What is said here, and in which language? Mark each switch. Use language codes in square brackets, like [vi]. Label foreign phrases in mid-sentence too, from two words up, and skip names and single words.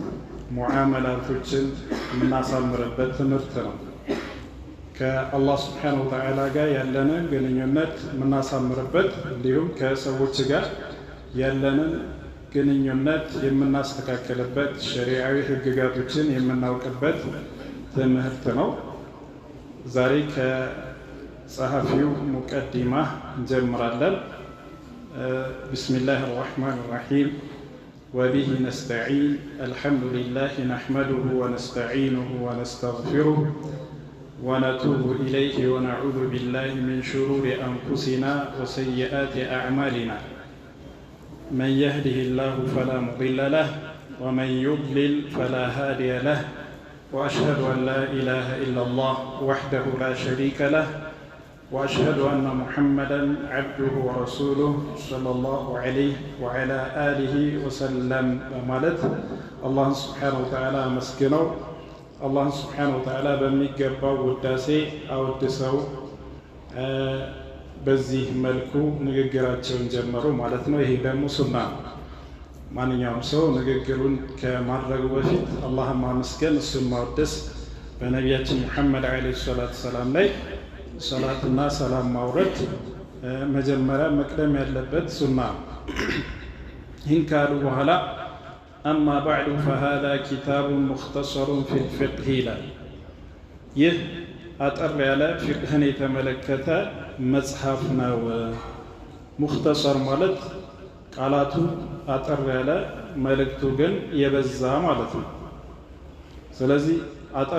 [am] ሙዓመላቶችን የምናሳምርበት ትምህርት ነው። ከአላህ [ar] سبحانه وتعالى [am] ጋር ያለንን ግንኙነት የምናሳምርበት እንዲሁም ከሰዎች ጋር ያለንን ግንኙነት የምናስተካክልበት ሸሪዓዊ ህግጋቶችን የምናውቅበት ትምህርት ነው። ዛሬ ከጸሐፊው ሙቀዲማ እንጀምራለን። [ar] بسم الله الرحمن الرحيم وبه نستعين الحمد لله نحمده ونستعينه ونستغفره ونتوب إليه ونعوذ بالله من شرور أنفسنا وسيئات أعمالنا من يهده الله فلا مضل له ومن يضلل فلا هادي له وأشهد أن لا إله إلا الله وحده لا شريك له وأشهد أن محمدا عبده ورسوله صلى الله عليه وعلى آله وسلم ومالت الله سبحانه وتعالى مسكنه [am] አላህ ስብሓነሁ ወተዓላ በሚገባው ውዳሴ አወድሰው በዚህ መልኩ ንግግራቸውን ጀመሩ ማለት ነው። ይሄ ደግሞ ሱና ነው። ማንኛውም ሰው ንግግሩን ከማድረጉ በፊት አላህን ማመስገን፣ እሱን ማወደስ፣ በነቢያችን ሙሐመድ [ar] عليه الصلاة السلام [am] ላይ ሰላትና ሰላም ማውረድ መጀመሪያ መቅደም ያለበት ሱና ነው። ይህን ካሉ በኋላ [ar] أما بعد فهذا كتاب مختصر في الفقه [am] ይላል። ይህ አጠር ያለ ፊቅህን የተመለከተ መጽሐፍ ነው። ሙኽተሰር ማለት ቃላቱ አጠር ያለ መልእክቱ ግን የበዛ ማለት ነው። ስለዚህ አጠር